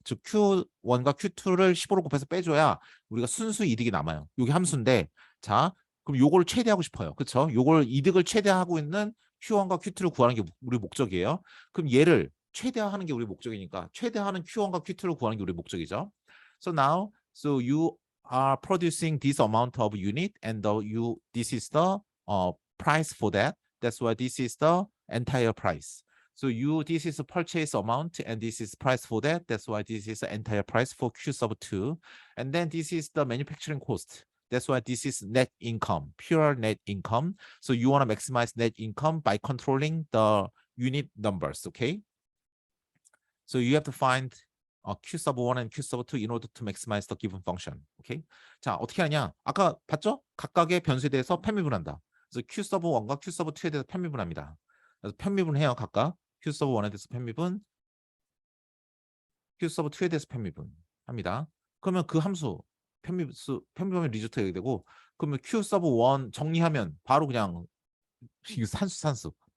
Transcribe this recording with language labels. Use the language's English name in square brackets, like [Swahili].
[Korean] 즉 Q1과 Q2를 15로 곱해서 빼줘야 우리가 순수 이득이 남아요. 요게 함수인데 자, 그럼 요걸 최대하고 싶어요. 그렇죠? 요걸 이득을 최대하고 있는 Q1과 Q2를 구하는 게 우리 목적이에요. 그럼 얘를 최대화하는 게 우리 목적이니까 최대화하는 Q1과 Q2를 구하는 게 우리 목적이죠. [English] So now, so you are producing this amount of unit, and this is the price for that. That's why this is the entire price. So this is the purchase amount, and this is price for that. That's why this is the entire price for Q sub 2. And then this is the manufacturing cost. That's why this is net income, pure net income. So you want to maximize net income by controlling the unit numbers, okay? So you have to find Q sub 1 and Q sub 2 in order to maximize the given function. [Korean] Okay? 자, 어떻게 하냐? 아까 봤죠? 각각의 변수에 대해서 편미분한다. 그래서 Q sub 1과 Q sub 2에 대해서 편미분합니다. 그래서 편미분해요, 각각. Q sub 1에 대해서 편미분, Q sub 2에 대해서 편미분합니다. 그러면 그 함수 편미분의 리조트가 되고, 그러면 Q sub 1 정리하면 바로 그냥 이거 산수.